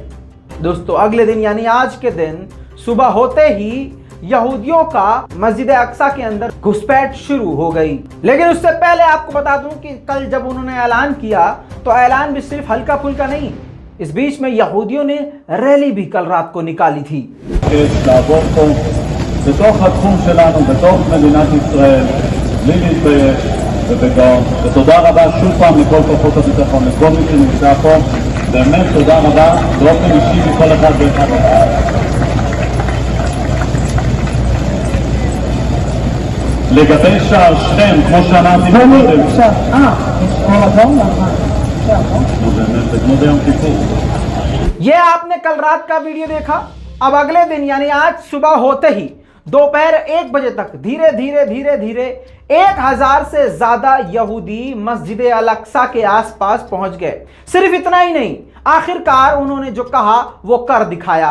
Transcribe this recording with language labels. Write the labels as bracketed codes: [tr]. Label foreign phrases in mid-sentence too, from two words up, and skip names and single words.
[hi] दोस्तों, अगले दिन यानी आज के दिन सुबह होते ही यहूदियों का मस्जिद अक्सा के अंदर घुसपैठ शुरू हो गई। लेकिन उससे पहले आपको बता दूं कि कल जब उन्होंने ऐलान किया तो ऐलान भी सिर्फ हल्का फुल्का नहीं, इस बीच में यहूदियों ने रैली भी कल रात को निकाली थी। [he] ותודה רבה שוב פעם לכל כוחות הביטחון, לכל מי שנמצא פה, באמת תודה רבה באופן אישי לכל אחד ואחד. לגבי שער שכם, כמו שאמרתי קודם, זה כמו ביום כיפור. [hi] ये आपने कल रात का वीडियो देखा। अब अगले दिन यानी आज सुबह होते ही दोपहर 1 बजे तक धीरे धीरे 1000 से ज्यादा यहूदी मस्जिद अल अक्सा के आसपास पहुंच गए। सिर्फ इतना ही नहीं, आखिरकार उन्होंने जो कहा वो कर दिखाया।